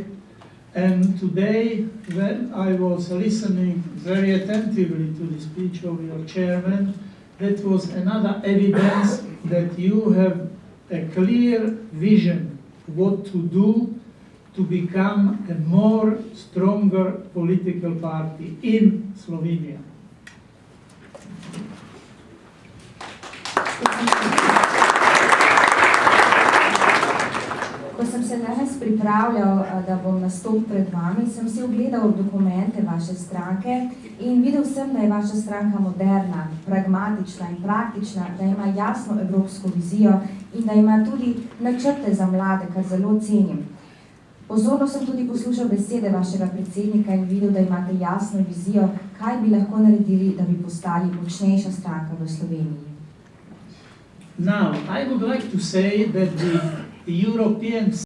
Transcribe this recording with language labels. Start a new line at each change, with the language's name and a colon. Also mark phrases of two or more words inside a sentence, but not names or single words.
English: And today, when I was listening very attentively to the speech of your chairman, that was another evidence that you have a clear vision what to do to become a more stronger political party in Slovenia.
Slovenian: Ko sem se danes pripravljal, da bom nastopil pred vami, sem si ogledal dokumente vaše stranke in videl sem, da je vaša stranka moderna, pragmatična in praktična, da ima jasno evropsko vizijo in da ima tudi načrte za mlade, kar zelo cenim. Pozorno sem tudi poslušal besede vašega predsednika in videl, da imate jasno vizijo, kaj bi lahko naredili, da bi postali močnejša stranka v Sloveniji.
English: Now, I would like to say that the European